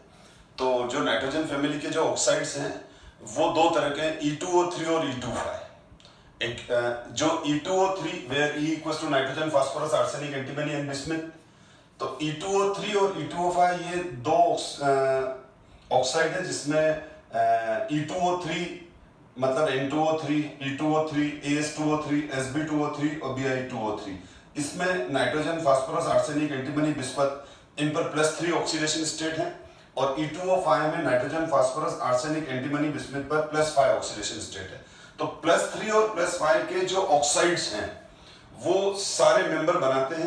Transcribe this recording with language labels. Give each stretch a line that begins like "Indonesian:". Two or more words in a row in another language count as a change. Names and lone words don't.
Hindi: तो जो
English: nitrogen family
Hindi: के जो ऑक्साइड्स हैं वो दो तरह के हैं, E2O3 और E2O5। एक जो
English: E2O3 where E equals to nitrogen, phosphorus, arsenic, antimony and bismuth.
Hindi: तो E2O3 और E2O5 ये दो ऑक्साइड है जिसमें E2O3 मतलब N2O3, E2O3, AS2O3, Sb2O3 और Bi2O3। इसमें नाइट्रोजन, फास्फोरस, आर्सेनिक, एंटीमनी, बिस्मथ इन पर +3
English: oxidation state
Hindi: है और E2O5 में नाइट्रोजन, फास्फोरस, आर्सेनिक, एंटीमनी, बिस्मथ पर +5
English: oxidation state
Hindi: है। तो +3 और +5 के जो ऑक्साइड्स हैं वो सारे मेंबर बनाते हैं।